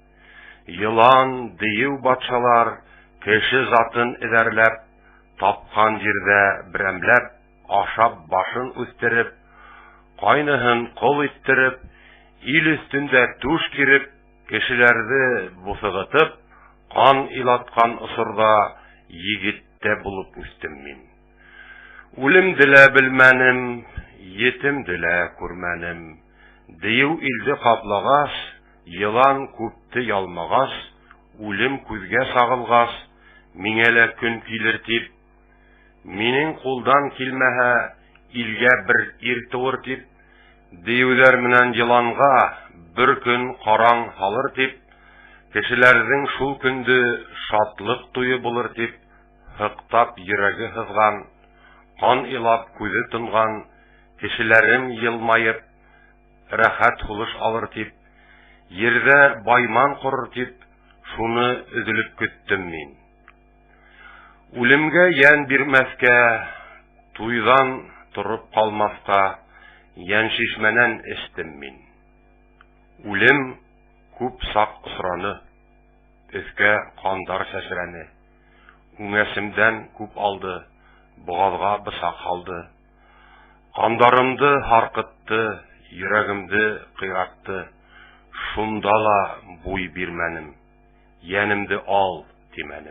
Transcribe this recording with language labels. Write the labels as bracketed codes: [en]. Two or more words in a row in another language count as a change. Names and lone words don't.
[ba] Йылан, дию батшалар кеше затын эдәрләп, тапкан җирдә берәмләп, ашап башын үстереп, кайныһын кол иттереп, ил өстендә туш киреп, кешеләрне бусыгытып, кан илаткан осырда егеттә булып үстем мин. Үлемде лә белмәнем, етемде лә күрмәнем. Дию илде каплагас, йылан күпте ялмагас, үлем күзгә сагылгас, миңә лә көн килер тип, минең кулдан килмәһә, илгә бер ир туыр тип, диюләр менән йыланга бер көн караң халыр тип, кешеләрнең шул көнде шатлык туе булыр тип, хыктап йөрәге хызган, кан илап күзе тонган, кешеләрем елмаеп, рәхәт хулыш алыр тип, йөрдә байман корыр тип, шуны өзелеп көттем мин. Үлемгә ян бирмәскә, туйдан торып калмаска, ян шишмәнән эчтем мин. Үлем күп сак осраны, өскә кандар сәсрәне. Үңәсемдән күп алды, бугазга бысак халды. Кандарымды харкытты, йөрәгемде кыйратты. Шунда ла буй бирмәнем, янемде ал димәнем.